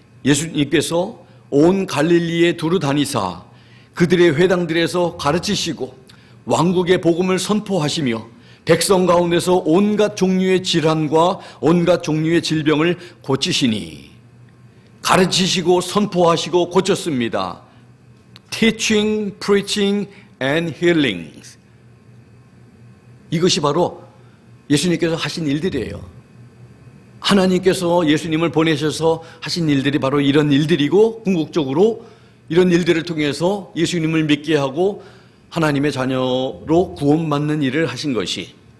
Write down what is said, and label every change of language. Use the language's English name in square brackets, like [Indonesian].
[Korean] 예수님께서 온 갈릴리에 두루 다니사 그들의 회당들에서 가르치시고 왕국의 복음을 선포하시며 백성 가운데서 온갖 종류의 질환과 온갖 종류의 질병을 고치시니, 가르치시고 선포하시고 고쳤습니다. [English] Teaching, preaching and healing. [Korean] 이것이 바로 예수님께서 하신 일들이에요. 하나님께서 예수님을 보내셔서 하신 일들이 바로 이런 일들이고, 궁극적으로 이런 일들을 통해서 예수님을 믿게 하고 하나님의 자녀로 구원받는 일을 하신 것이,